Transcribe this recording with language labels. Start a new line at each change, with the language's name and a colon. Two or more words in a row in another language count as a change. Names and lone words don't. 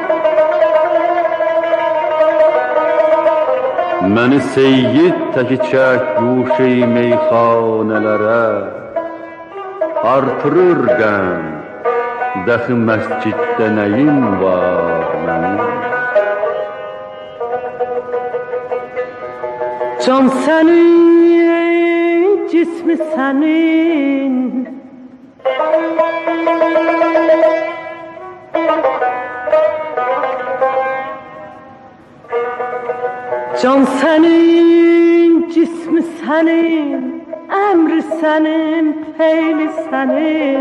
Azerbaijani: Məni seyyid təki çək guşey meyxanələrə, artırır qəm. Dəxi məsciddə nəyim var mənim?
Turkish: Can senin, cismi senin. Can senin, cismi senin, emri senin, feyli senin.